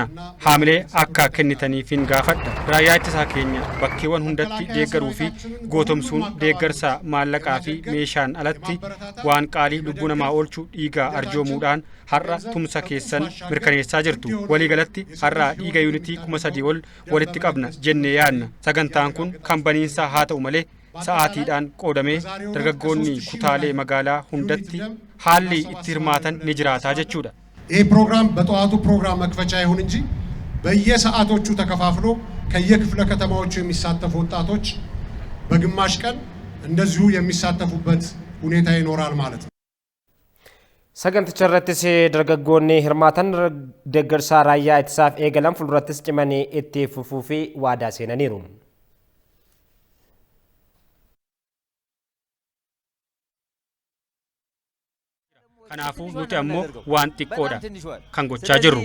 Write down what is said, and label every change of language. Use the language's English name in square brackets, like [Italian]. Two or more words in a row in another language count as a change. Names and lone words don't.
[Oromo] Haamilee akka kennitaniifin gaafadha. Raayyaa ittisaa keenya bakkeewwan hundatti deeggaruu fi gootomsuun deeggarsa maallaqaa fi meeshaan alatti waan qaalii lubbuu namaa oolchuu dhiiga arjoomuudhaan har'a tumsa keessan mirkaneessaa jirtu. Waliigalatti har'a dhiiga yuunitii 3,000 ol walitti qabna jennee yaadna. Sagantaan kun kan baniinsaa haa ta'u malee sa'aatiidhaan qoodamee dargaggoonni kutaalee magaalaa hundatti haalli itti hirmaatan ni jiraataa jechuudha. [Amharic] ይህ ፕሮግራም በጠዋቱ ፕሮግራም መክፈቻ ይሁን እንጂ በየሰዓቶቹ ተከፋፍሎ ከየክፍለ ከተማዎቹ የሚሳተፉ ወጣቶች በግማሽ ቀን እንደዚሁ የሚሳተፉበት ሁኔታ ይኖራል ማለት ነው። [Oromo] Saganticha irrattis dargaggoonni hirmaatan deeggarsa raayyaa ittisaaf eegalan fuuldurattis cimanii itti fufuu fi waadaa seenaniiru. Kanaafuu nuti ammoo waan xiqqoodha kan gochaa jirru.